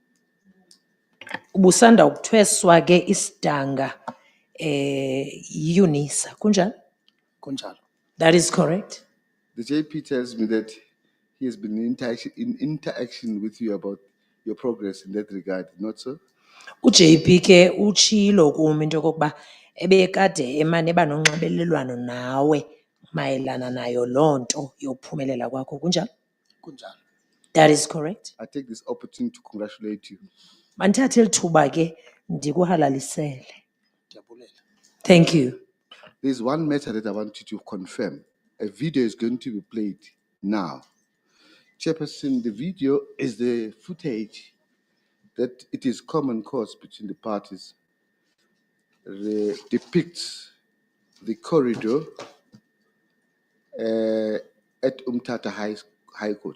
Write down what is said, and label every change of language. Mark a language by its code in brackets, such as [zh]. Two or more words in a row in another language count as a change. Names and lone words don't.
[xh] Ubusanda ukuthweswa ke isidanga UNISA kunjalo? Kunjalo. [en] That is correct. The JP tells me that he has been in interaction with you about your progress in that regard, not so? [xh] UJP ke utshilo kumi into yokokuba ebekade emane eba nonxibelelwano nawe mayelana nayo loo nto yokuphumelela kwakho kunjalo? Kunjalo. [en] That is correct. I take this opportunity to congratulate you. [xh] Mandithathe eli thuba ke ndikuhalalisele. Ndiyabulela. [en] Thank you. There's one matter that I want you to confirm. A video is going to be played now. Chairperson, the video is the footage that it is common cause between the parties. Depicts the corridor at Umtata High Court.